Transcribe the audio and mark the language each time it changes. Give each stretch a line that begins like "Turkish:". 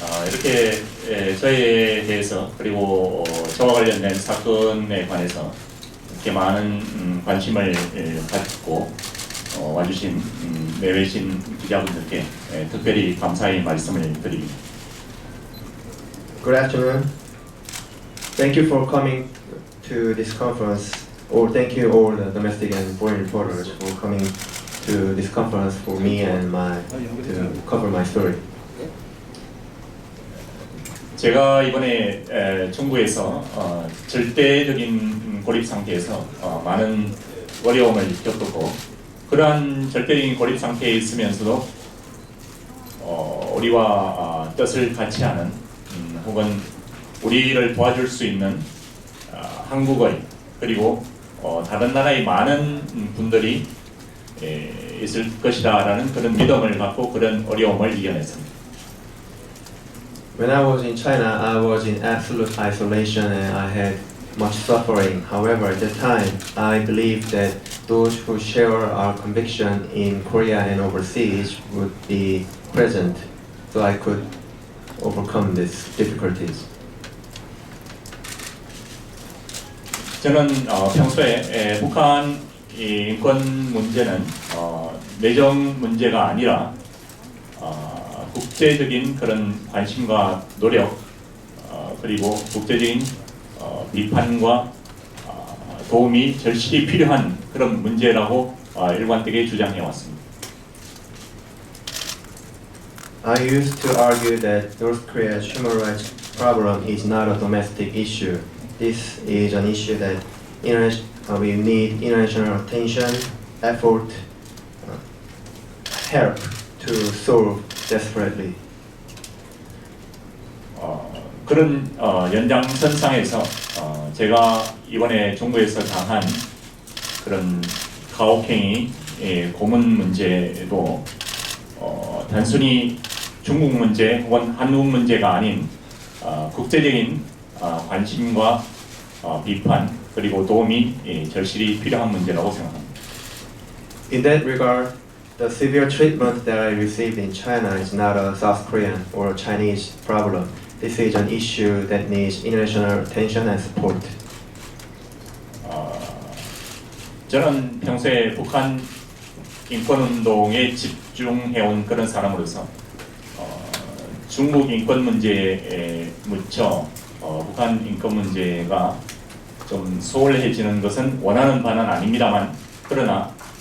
Korean: 이렇게 저희에 대해서 그리고 저와 관련된 사건에 관해서 이렇게 많은 관심을 갖고 와주신 내외신 기자분들께 특별히 감사의 말씀을 드립니다.
English: Good afternoon. Thank you for coming to this conference, or thank you all the domestic and foreign reporters for coming to this conference for me and to cover my story.
Korean: 제가 이번에 중국에서 절대적인 고립 상태에서 많은 어려움을 겪었고, 그러한 절대적인 고립 상태에 있으면서도 우리와 뜻을 같이 하는 혹은 우리를 도와줄 수 있는 한국의 그리고 다른 나라의 많은 분들이 있을 것이다라는 그런 믿음을 갖고 그런 어려움을 이겨냈습니다.
English: When I was in China, I was in absolute isolation and I had much suffering. However, at the time, I believed that those who share our conviction in Korea and overseas would be present, so I could overcome these difficulties.
Korean: 저는 평소에 북한 인권 문제는 내정 문제가 아니라 국제적인 그런 관심과 노력 그리고 국제적인 비판과 도움이 절실히 필요한 그런 문제라고 일관되게 주장해 왔습니다.
English: I used to argue that North Korea's human rights problem is not a domestic issue. This is an issue that we need international attention, effort, help to solve desperately.
Korean: 그런 연장선상에서 제가 이번에 중국에서 당한 그런 가혹행위 고문 문제도 단순히 중국 문제 혹은 한국 문제가 아닌 국제적인 관심과 비판 그리고 도움이 절실히 필요한 문제라고 생각합니다.
English: In that regard, the severe treatment that I received in China is not a South Korean or Chinese problem. This is an issue that needs international attention and support.
Korean: 저는 평소에 북한 인권운동에 집중해온 그런 사람으로서 중국 인권 문제에 묻혀 북한 인권 문제가 좀 소홀해지는 것은 원하는 바는 아닙니다만, 그러나